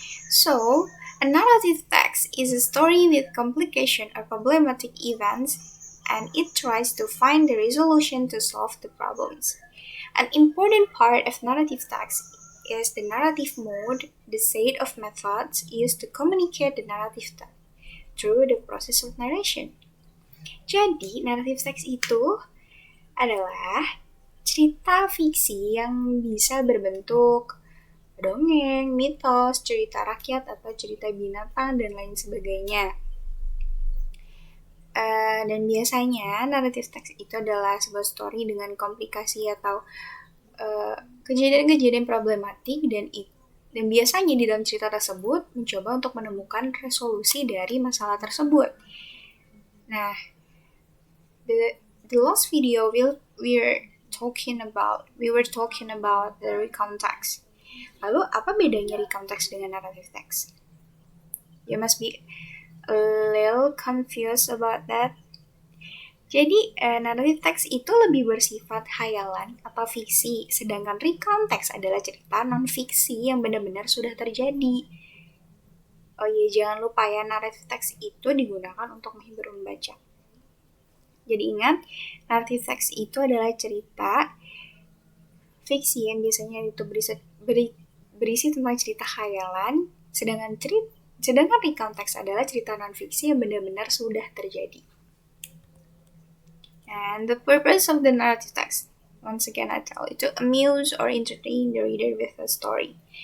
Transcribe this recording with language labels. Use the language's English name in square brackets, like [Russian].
[English] So, a narrative text is a story with complication or problematic events, and it tries to find the resolution to solve the problems. An important part of narrative text is the narrative mode, the set of methods used to communicate the narrative text through the process of narration. [Indonesian] Jadi, narrative text itu adalah cerita fiksi yang bisa berbentuk dongeng, mitos, cerita rakyat, atau cerita binatang, dan lain sebagainya. Dan biasanya narrative text itu adalah sebuah story dengan komplikasi atau kejadian-kejadian problematik, dan biasanya di dalam cerita tersebut mencoba untuk menemukan resolusi dari masalah tersebut. [English] Nah, the last video we were talking about the recount text. [Indonesian] Lalu apa bedanya recount text dengan narrative text? [English] You must be a little confused about that. [Indonesian] Jadi, narrative text itu lebih bersifat khayalan atau fiksi, sedangkan recount text adalah cerita non-fiksi yang benar-benar sudah terjadi. Oh iya, jangan lupa ya, narrative text itu digunakan untuk menghibur membaca. Jadi ingat, narrative text itu adalah cerita fiksi yang biasanya itu berisi tentang cerita khayalan, sedangkan recount text adalah cerita non-fiksi yang benar-benar sudah terjadi. [English] And the purpose of the narrative text, once again I tell you, to amuse or entertain the reader with a story.